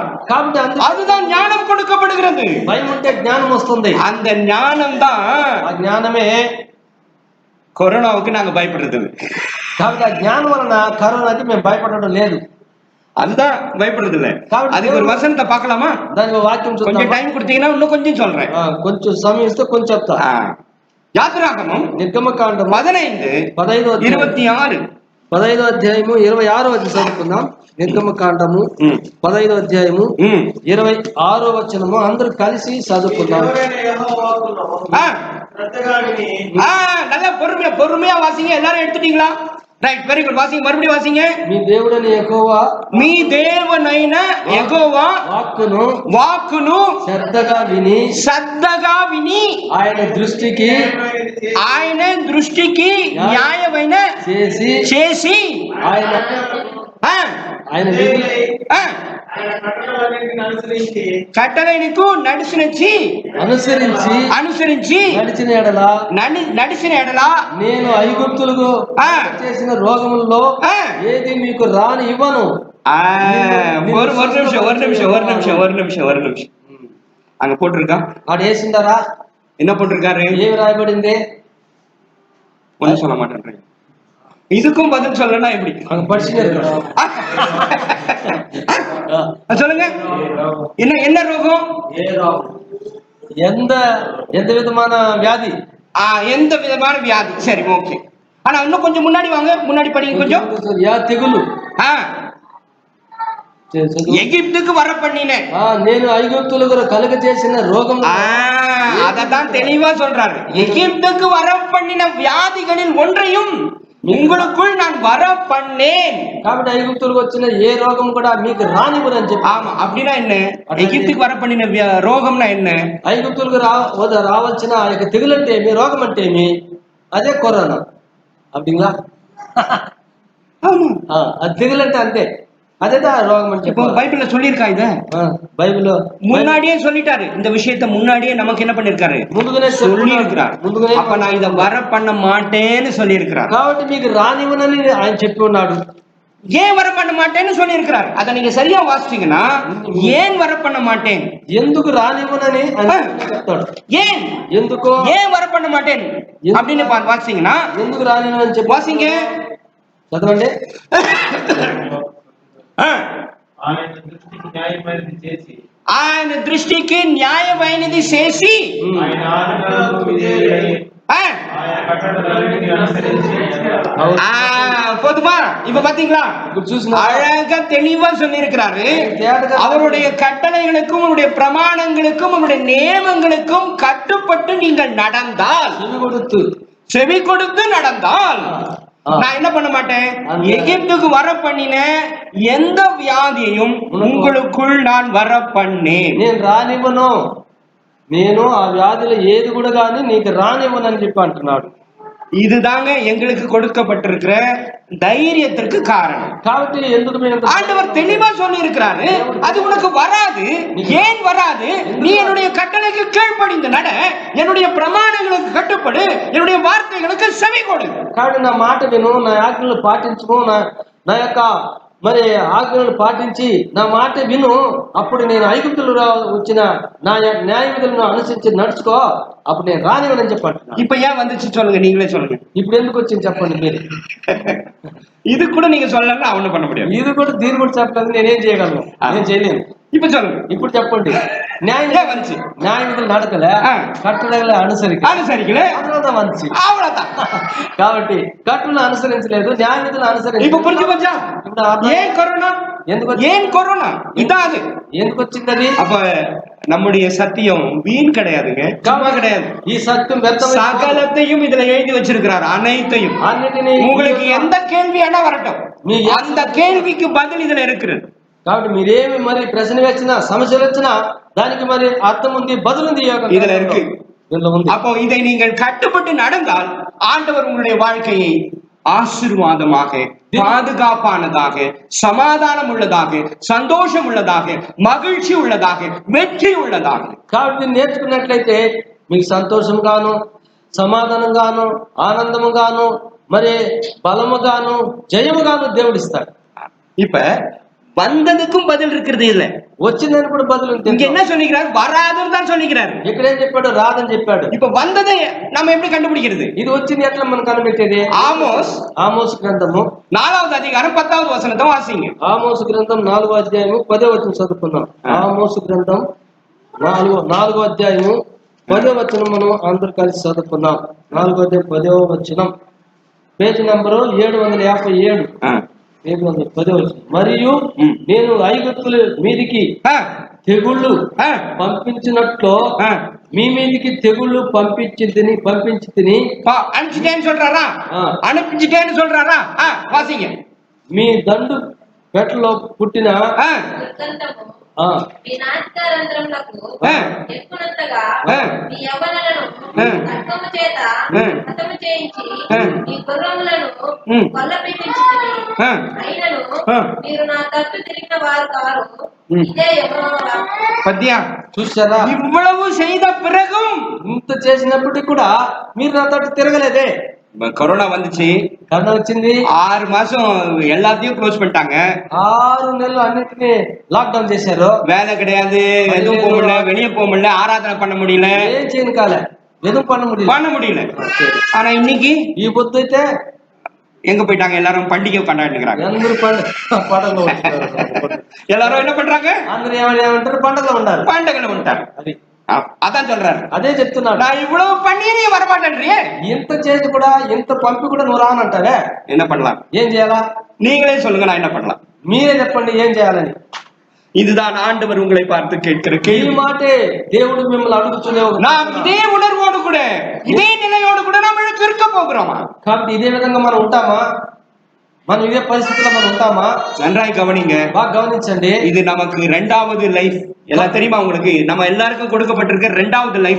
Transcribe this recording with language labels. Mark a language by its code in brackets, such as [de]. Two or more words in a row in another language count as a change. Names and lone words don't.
[te] కాబట్టి [ta] அதுதான் ஞானம் கொடுக்கப்படுகிறது. [te] భయం ఉంటే జ్ఞానం వస్తుంది. [ta] அந்த ஞானம் தான், [te] ఆ జ్ఞానమే [ta] கொரோனாவுக்கு நாங்க பயப்படுறது. [te] కాబట్టి ఆ జ్ఞానం వలన కరోనాకి మేము భయపడడం లేదు. [ta] அதுதான் பயப்படுறது இல்ல. அதுக்கு ஒரு வசனத்தை பார்க்கலாமா? [te] దానికి వాక్యం [ta] கொஞ்சம் டைம் கொடுத்தீங்கன்னா இன்னும் கொஞ்சம் சொல்றேன். [te] కొంచెం సమయం ఇస్తే కొంచెం చెప్తా. యాత్రాగమం నిర్గమకాండం 15:26 15వ అధ్యాయము 26వ వచనం చదువుకుందాం. నిర్గమకాండము ఉమ్, 15వ అధ్యాయము ఉమ్. 26వ వచనము అందరూ కలిసి చదువుకుందాం. ఎవరైనా యెహోవా వాక్కును ఆ, శ్రద్ధగా வினி [ta] ஆ, நல்லா பொறுமையா வாசிங்க. எல்லாரும் எடுத்துட்டீங்களா? ரைட், [en] very good. [ta] வாசிங்க, மறுபடியும் வாசிங்க. [te] మీ దేవుడని యెహోవా మీ దేవునైన యెహోవా వాక్కును వాక్కును శ్రద్ధగా విని శ్రద్ధగా విని ఆయన దృష్టికి ఆయన దృష్టికి న్యాయమైన చేసి చేసి ఆయన ఆ, ఆయన విధులు ఆ, ఆయన కట్టడలన్నిటిని అనుసరించి కట్టడలకు అనుసరించి నడిచిన ఎడల నడిచిన ఎడల నేను ఐగుప్తులకు ఆ. చేసిన రోగములలో ఆ. ఏది మీకు రాని ఇవ్వను. [ta] ஒரு நிமிஷம் அங்க போட்டிருக்கா? [te] ఆడు వేసిండారా? [ta] என்ன போட்டிருக்காரு? [te] ఏమి రాయబడింది? [ta] ஒன்னும் சொல்ல மாட்டேன். இதுக்கும் பதில் சொல்லனா எப்படி? அங்க படிச்சுட்டு சொல்லுங்க. என்ன ரோகம்? எந்த விதமான வியாதி? எந்த விதமான வியாதி. சரி, ஓகே. ஆனா இன்னும் கொஞ்சம் முன்னாடி வாங்க, முன்னாடி படிங்க கொஞ்சம். [te] తెగులు. [ta] எகிப்துக்கு வர பண்ணினேன். [te] నేను ఐగుప్తులకు కలుగ చేసిన రోగం. [ta] அததான் தெளிவா சொல்றாரு. எகிப்துக்கு வர பண்ணின வியாதிகளில் ஒன்றையும் உங்களுக்குள் நான் வர பண்ணேன். [te] కాబట్టి ఐగుప్తులకు వచ్చిన ఏ రోగం కూడా మీకు రానివ్వదని చెప్పి. [ta] ஆமா, அப்படின்னா என்ன? எகிப்துக்கு வர பண்ணின రోగంனா என்ன? [te] ఐగుప్తులకు రావాల్సిన ఆ యొక్క తెగులు అంటే ఏమి, రోగం అంటే ఏమి? అదే కరోనా. அப்படிங்களா? అది తెగులు అంటే అంతే, [ta] அதேதான் ரோகம். இப்போ பைபிள்ல சொல்லியிருக்கா இத? பைபிள்ல முன்னாடியே சொல்லிட்டாரு. இந்த விஷயத்தை முன்னாடியே நமக்கு என்ன பண்ணிருக்காரு? [te] ముందుగానే [ta] சொல்லி இருக்கிறார். அப்ப நான் இத வர பண்ண மாட்டேன்னு சொல்லி இருக்கிறார். [te] కాబట్టి మీకు రానివ్వనని ఆయన చెప్పి ఉన్నాడు. [ta] ஏன் வர பண்ண மாட்டேன்னு சொல்லி இருக்கிறார். அத நீங்க சரியா வாசிச்சீங்கன்னா, ஏன் வர பண்ண மாட்டேன், [te] ఎందుకు రానివ్వనని చెప్తాడు. [ta] ஏன் [te] ఎందుకో [ta] ஏன் வர பண்ண மாட்டேன் அப்படின்னு வாசிச்சீங்கன்னா, [te] ఎందుకు రానివ్వనని చెప్పి [ta] வாசிங்க, [te] చదవండి. ఆయన దృష్టికి న్యాయమైనది చేసి ఆయన ఆజ్ఞలకు విధేయుడై ఆయన కట్టడలన్నిటిని అనుసరించి [ta] போதுமா? இப்ப பாத்தீங்களா, அழகா தெளிவா சொல்லி இருக்கிறாரு. அவருடைய கட்டளைகளுக்கும் அவருடைய பிரமாணங்களுக்கும் அவருடைய நியமங்களுக்கும் கட்டுப்பட்டு நீங்கள் நடந்தால், செவி கொடுத்து நடந்தால், நான் என்ன பண்ண மாட்டேன்? எகிப்துக்கு வர பண்ணின எந்த வியாதியையும் உங்களுக்குள் நான் வர பண்ணேன். [te] నేను రానివ్వను, నేను ఆ వ్యాధులు ఏది కూడా గాని నీకు రానివ్వనని చెప్పి అంటున్నాడు. [ta] இதுதாங்க எங்களுக்கு கொடுக்கப்பட்டிருக்கிற தைரியத்திற்கு காரணம். [te] కాబట్టి ఎందుకు [ta] ஆண்டவர் தெளிவா சொல்லி இருக்கிறாரு, அது உனக்கு வராது. ஏன் வராது? நீ என்னுடைய கட்டளைக்கு கீழ்ப்படிந்து நட, என்னுடைய பிரமாணங்களுக்கு கட்டுப்படு, என்னுடைய வார்த்தைகளுக்கு செவி கொடு. [te] కాబట్టి నా మాట విను, నా ఆజ్ఞలు పాటించుము, నా యొక్క మరి ఆజ్ఞలు పాటించి నా మాట విను, అప్పుడు నేను ఐగుప్తులు వచ్చిన నా న్యాయ విధులను అనుసరించి నడుచుకో, అప్పుడు నేను రానివ్వనని చెప్పండి. [ta] இப்ப ஏன் வந்துச்சு சொல்லுங்க, நீங்களே சொல்லுங்க. [te] ఇప్పుడు ఎందుకు వచ్చింది చెప్పండి మీరు. [ta] இது கூட நீங்க சொல்லலாம், அவனு பண்ண முடியாது. [te] ఇది కూడా దీని కూడా చెప్పలేదు, నేనేం చేయగలను? నేను చేయలేను. [ta] இப்ப சொல்லுங்க, [te] ఇప్పుడు చెప్పండి. న్యాయం வந்துச்சு, న్యాయ విధులు నడకల, కట్టడలు అనుసరికలే, అన్నதான் [ta] வந்துச்சு, அவ்வளவுதான். [te] కాబట్టి కట్టులను అనుసరించలేదు, న్యాయ విధులు అనుసరించి. [ta] இப்ப புரிஞ்சு போச்சா? ஏன் கொரோனா? ஏன் கொரோனா? இதான் அது. [te] ఎందుకు వచ్చింది అది? [ta] அப்ப நம்முடைய சத்தியம் வீண் கிடையாதுங்க, சும்மா கிடையாது. [te] ఈ సత్యం [ta] சகலத்தையும் இதுல எழுதி வச்சிருக்கிறார், அனைத்தையும். உங்களுக்கு எந்த கேள்வி வேணா வரட்டும், அந்த கேள்விக்கு பதில் இதுல இருக்கிறது. [te] కాబట్టి మీరేమి మరి ప్రశ్న వచ్చినా, సమస్యలు వచ్చినా దానికి మరి అర్థం ఉంది, బదులు ఉంది [ta] இதுல இருக்கு. அப்போ இதை நீங்கள் கட்டுப்பட்டு நடந்தால் ஆண்டவர் உங்களுடைய வாழ்க்கையை ஆசீர்வாதமாக, பாதுகாப்பானதாக, சமாதானம் உள்ளதாக, சந்தோஷம் உள்ளதாக, மகிழ்ச்சி உள்ளதாக, வெற்றி உள்ளதாக. [te] కాబట్టి నేర్చుకున్నట్లయితే మీకు సంతోషంగాను, సమాధానంగాను, ఆనందముగాను, మరి బలముగాను, జయముగాను దేవుడు ఇస్తాడు. [ta] இப்ப வந்ததுக்கும் பதில் இருக்கிறது இல்ல, [te] వచ్చిందని కూడా బదులు. [ta] இங்க என்ன சொல்லிக்கிறார்? வராதுன்னு தான் சொல்லிக்கிறாரு. [te] ఇక్కడేం చెప్పాడు? రాదని చెప్పాడు. [ta] இப்ப வந்ததை நம்ம எப்படி கண்டுபிடிக்கிறது? [te] ఇది వచ్చింది ఎట్లా మనం కనిపెట్టేది? ఆమోస్ గ్రంథము 4వ అధ్యాయం 10వ వచనంతో వాసింగ. ఆమోస్ గ్రంథం 4వ అధ్యాయము 10వ వచనం చదువుకుందాం. ఆమోస్ గ్రంథం 4వ అధ్యాయము 10వ వచనం మనం అందరూ కలిసి చదువుకుందాం. 4వ అధ్యాయం 10వ వచనం, పేజీ నంబరు 757. మరియు నేను ఐగుప్తుల మీదికి ஆ, తెగుళ్ళు ஆ, పంపించినట్లు ஆ. మీ మీదికి తెగుళ్ళు పంపించి తిని [ta] அனுப்பிச்சிட்டேன்னு சொல்றாரா? ஆ. அனுப்பிச்சிட்டேன்னு சொல்றாரா? வாசிங்க. [te] మీ దండు పెట్టలో పుట్టిన ஆ, దుర్గంధము ఆ, మీ నాసికారంధ్రములకు ఆ. ఎక్కునంతగా ఆ. మీ యవ్వనులను ఆ. ఖడ్గము చేత ఆ. హతము చేయించి ఆ. మీ గుర్రములను ఉమ్. కొల్లపెట్టించితిని. ఆ. అయినను ఆ. మీరు నా తట్టు తిరిగిన వారు కారు. ఉమ్. ఇదే యెహోవా వాక్కు. [ta] பத்தியா? [te] చూసారా? [ta] இவ்வளவு செய்த பிறகும் [te] ఇంత చేసినప్పటికీ కూడా మీరు నా తట్టు తిరగలేదే. [ta] கொரோனா வந்துச்சு, [te] కరోనా వచ్చింది, [ta] 6 மாசம் எல்லாத்தையும் க்ளோஸ் பண்ணிட்டாங்க. [te] 6 నెలలు అన్నిటినీ లాక్డౌన్ చేశారు. [ta] வேலை கிடையாது, எதுவும் போக முடியல, வெளியே போக முடியல, ஆராதனை பண்ண முடியல, [te] ఏం చేయను కాలే, ఎదురు [ta] பண்ண முடியல. ஆனா இன்னைக்கு [te] ఈ పొద్దు అయితే [ta] எங்க போயிட்டாங்க? எல்லாரும் பண்டிகை கொண்டாடிக்கிறாங்க. [te] అందరూ పండుగలో [ta] எல்லாரும் என்ன பண்றாங்க? [te] అందరూ ఏమంటారు? పండుగలో ఉండాలి. [ta] பண்டிகைல வந்துட்டாங்க. [te] అది [ta] அதான் சொல்றாரு. [te] అదే చెప్తున్నాడు. [ta] நான் இவ்வளவு பண்ணி நீ வரமாட்டேன்றியே, [te] ఇంత చేసి కూడా, ఇంత పంపి కూడా నువ్వు రానంటావే, [ta] என்ன பண்ணலாம்? [te] ఏం చేయాలా? [ta] நீங்களே சொல்லுங்க, நான் என்ன பண்ணலாம்? [te] మీరే చెప్పండి ఏం చేయాలని. [ta] இதுதான் ஆண்டவர் உங்களை பார்த்து கேட்கிற [te] ఈ [ta] கேள்வி. [te] మాటే దేవుడు మిమ్మల్ని అడుగుతూనే [ta] நாம் இதே உணர்வோடு கூட, இதே நிலையோடு கூட நாம் இருக்க போகிறோமா? [te] కాబట్టి ఇదే విధంగా మనం ఉంటామా? మనం ఇదే పరిస్థితుల్లో మనం ఉంటామా? [ta] நன்றாய் கவனிங்க. [te] బాగా గమనించండి. [ta] இது நமக்கு 2வது லைஃப். எல்லாம் தெரியுமா உங்களுக்கு? நம்ம எல்லாருக்கும் கொடுக்கப்பட்டிருக்க 2வது லைஃப்.